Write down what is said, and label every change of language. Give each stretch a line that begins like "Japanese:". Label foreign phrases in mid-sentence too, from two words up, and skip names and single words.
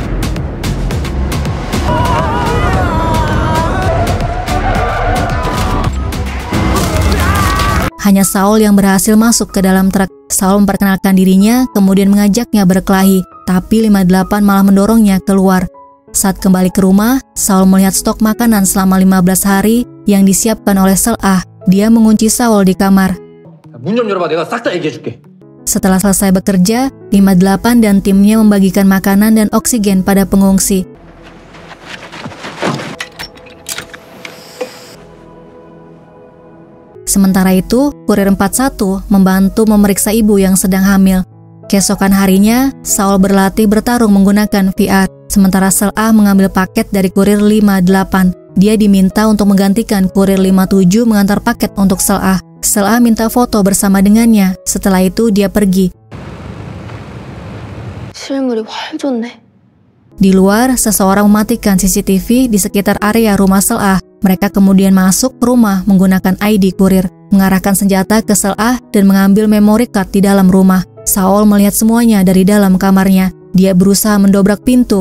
Indonesian: Hanya Saul yang berhasil masuk ke dalam truk. Saul memperkenalkan dirinya, kemudian mengajaknya berkelahi, tapi 58 malah mendorongnya keluar. Saat kembali ke rumah, Saul melihat stok makanan selama 15 hari yang disiapkan oleh Sol-ah. Dia mengunci Saul di kamar.
Korean: 문 좀 열어봐. 내가 싹 다 얘기해줄게.
Indonesian: Setelah selesai bekerja, 58 dan timnya membagikan makanan dan oksigen pada pengungsi. Sementara itu, kurir 41 membantu memeriksa ibu yang sedang hamil. Keesokan harinya, Saul berlatih bertarung menggunakan VR, sementara Sol-ah mengambil paket dari kurir 58. Dia diminta untuk menggantikan kurir 57 mengantar paket untuk Sol-ah. Sol-ah minta foto bersama dengannya. Setelah itu dia pergi.
Korean: 실물이 훨 좋네.
Indonesian: Di luar, seseorang mematikan CCTV di sekitar area rumah Sol-ah. Mereka kemudian masuk ke rumah menggunakan ID kurir, mengarahkan senjata ke Sol-ah dan mengambil memory card di dalam rumah. Saul melihat semuanya dari dalam kamarnya. Dia berusaha mendobrak pintu.